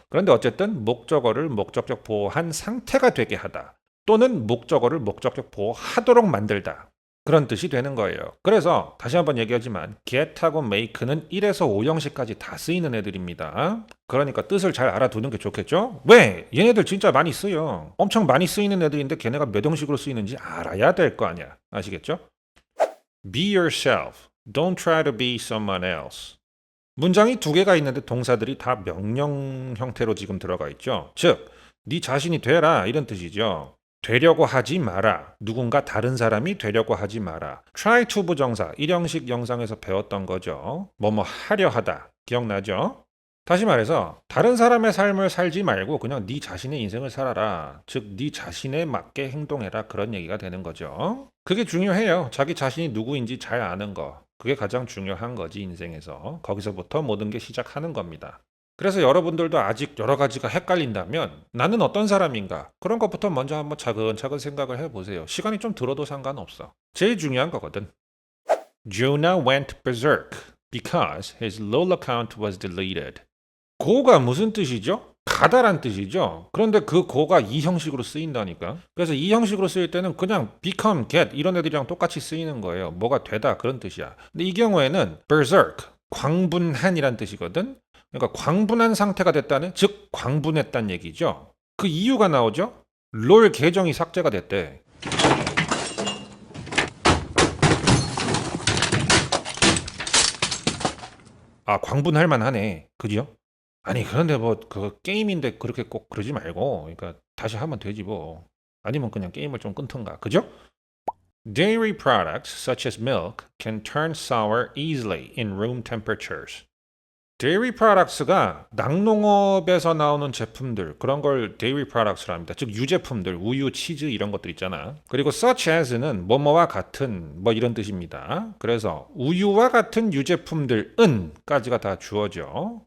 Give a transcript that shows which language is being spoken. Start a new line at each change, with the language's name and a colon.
Korean: 그런데 어쨌든 목적어를 목적격 보호한 상태가 되게 하다 또는 목적어를 목적격 보호하도록 만들다, 그런 뜻이 되는 거예요. 그래서 다시 한번 얘기하지만 get하고 make는 1에서 5형식까지 다 쓰이는 애들입니다. 그러니까 뜻을 잘 알아두는 게 좋겠죠? 왜? 얘네들 진짜 많이 쓰여. 엄청 많이 쓰이는 애들인데 걔네가 몇 형식으로 쓰이는지 알아야 될 거 아니야. 아시겠죠?
English: Be yourself. Don't try to be someone else.
Korean: 문장이 두 개가 있는데 동사들이 다 명령 형태로 지금 들어가 있죠. 즉, 네 자신이 되라 이런 뜻이죠. 되려고 하지 마라. 누군가 다른 사람이 되려고 하지 마라. try to 부정사 1형식 영상에서 배웠던 거죠. 뭐뭐 하려 하다. 기억나죠? 다시 말해서 다른 사람의 삶을 살지 말고 그냥 네 자신의 인생을 살아라. 즉 네 자신에 맞게 행동해라, 그런 얘기가 되는 거죠. 그게 중요해요. 자기 자신이 누구인지 잘 아는 거. 그게 가장 중요한 거지, 인생에서. 거기서부터 모든 게 시작하는 겁니다. 그래서 여러분들도 아직 여러 가지가 헷갈린다면 나는 어떤 사람인가? 그런 것부터 먼저 한번 차근차근 생각을 해보세요. 시간이 좀 들어도 상관없어. 제일 중요한 거거든.
English: Jonah went berserk because his LOL account was deleted.
Korean: go가 무슨 뜻이죠? 가다란 뜻이죠. 그런데 그 go가 이 형식으로 쓰인다니까. 그래서 이 형식으로 쓰일 때는 그냥 become, get 이런 애들이랑 똑같이 쓰이는 거예요. 뭐가 되다 그런 뜻이야. 근데 이 경우에는 berserk, 광분한이란 뜻이거든. 그러니까 광분한 상태가 됐다는, 즉 광분했다는 얘기죠. 그 이유가 나오죠. 롤 계정이 삭제가 됐대. 아, 광분할 만하네. 그죠? 아니, 그런데 뭐 그 게임인데 그렇게 꼭 그러지 말고, 그러니까 다시 하면 되지 뭐. 아니면 그냥 게임을 좀 끊던가. 그죠?
English: Dairy products such as milk can turn sour easily in room temperatures.
Korean: dairy products가 낙농업에서 나오는 제품들, 그런 걸 dairy products라 합니다. 즉 유제품들, 우유, 치즈 이런 것들 있잖아. 그리고 such as는 뭐뭐와 같은 뭐 이런 뜻입니다. 그래서 우유와 같은 유제품들은까지가 다 주어져.